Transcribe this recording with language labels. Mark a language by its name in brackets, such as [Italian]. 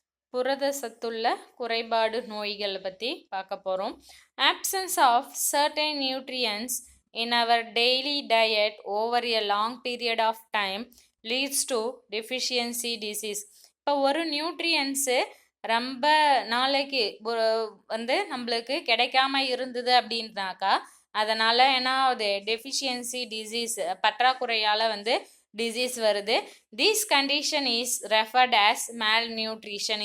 [Tamil] புரத சத்துள்ள குறைபாடு நோய்களை பற்றி பார்க்க போகிறோம். [English] Absence of certain nutrients in our daily diet over a long period of time leads to deficiency disease. [Tamil] இப்போ ஒரு நியூட்ரியன்ஸு ரொம்ப நாளைக்கு வந்து நம்மளுக்கு கிடைக்காம இருந்தது அப்படின்னாக்கா அதனால் என்ன ஆகுது, [English] deficiency disease, [Tamil] பற்றாக்குறையால் வந்து டிசீஸ் வருது. [English] This condition is referred as malnutrition.